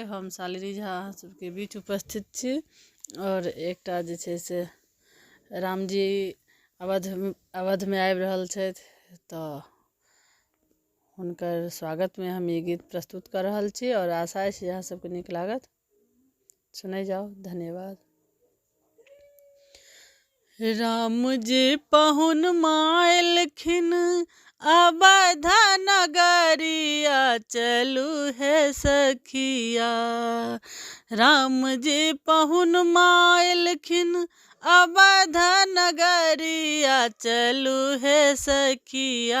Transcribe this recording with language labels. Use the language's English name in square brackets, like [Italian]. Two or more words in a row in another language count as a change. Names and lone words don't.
[Maithili] हम शालिनी झा अहाँ सबके बीच उपस्थित छी और एकटा जे छै से रामजी अवधमे आबि रहल छथि तऽ हुनकर स्वागतमे हम ई गीत प्रस्तुत कर रहल छी और आशा अछि जे अहाँ सबके नीक लागत। सुनै जाओ। धन्यवाद। राम जी पहुन मायलखिन अवध नगरिया, चलू है सखिया। राम जी पहुन मायलखिन अवध नगरिया, चलू है सखिया।